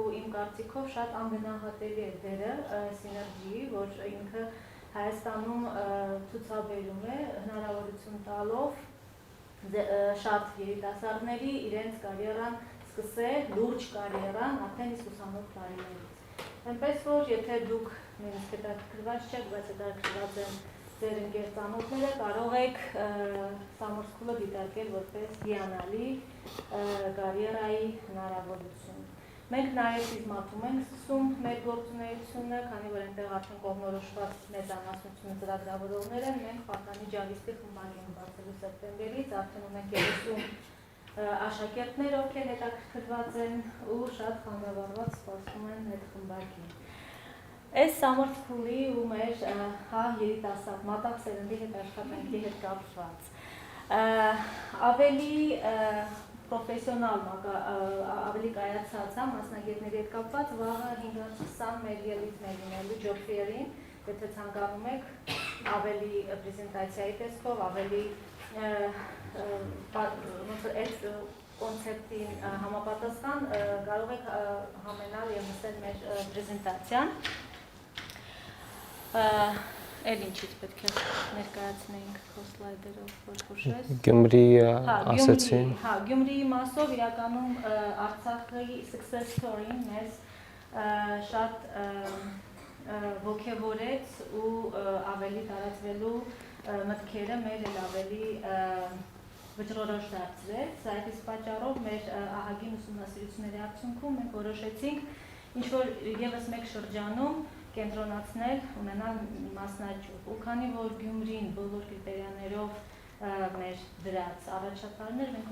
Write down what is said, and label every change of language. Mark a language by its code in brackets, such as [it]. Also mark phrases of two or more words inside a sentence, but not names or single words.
[hy] իմ կարծիքով շատ անգնահատելի է դերը սիներգիի, որ ինքը Հայաստանում ցուցաբերում է հնարավորություն տալով շատ երիտասարդների իրենց կարիերան սկսել, լուրջ կարիերան արդեն իսկ ուսանող տարիներից։ Այնպես որ եթե դուք նույնիսկ հետաքրքրված չեք, բայց հետաքրքրված են ձեր ընկեր ծանոթները, կարող եք summer school-ը դիտարկել որպես հիանալի կարիերայի հնարավորություն։ Մենք նաև սիզմատում ենք սկսում մեր գործունեությունը, քանի որ այնտեղ արդեն կողմնորոշված մեծամասնությունը ծրագրավորողներ են, մենք պատանի ջավիստի խմբակ ենք բացելու սեպտեմբերից, արդեն ունենք 30 աշակերտներ, ովքեր հետաքրքրված են ու շատ խանդավառված սպասում են այդ խմբակին։ Այս [en] summer school- [hy] ի ու մեր երիտասարդ մատաղ սերնդի հետ աշխատանքի հետ կապված ավելի պրոֆեսիոնալ ավելի կայացած մասնագետների հետ կապված վաղը 5-20 մեր ելույթ լինելու [en] job fair- [hy] ին, եթե ցանկանում եք ավելի պրեզենտացիայի տեսքով, ավելի այդ կոնցեպտին համապատասխան կարող եք համենալ եւ նստել մեր պրեզենտացիան։ Էլ ինչից պետք է ներկայացնենք քո սլայդերով, որ հուշես։ Գյումրի ասեցի։ Հա, Գյումրիի մասով իրականում Արցախի [en] success story- [hy] ն մեզ շատ ոգևորեց ու ավելի տարածվելու մտքերը մեր էլ ավելի վճռորոշ դարձրեց։ Այդ իսկ պատճառով մեր ահագին ուսումնասիրությունների արդյունքում մենք որոշեցինք ինչ-որ ևս մեկ շրջանում կենտրոնացնել, ունենալ մասնաճյուղ։ Ու քանի որ Գյումրին բոլոր կրիտերիաներով մեր դրած առաջատարներ, մենք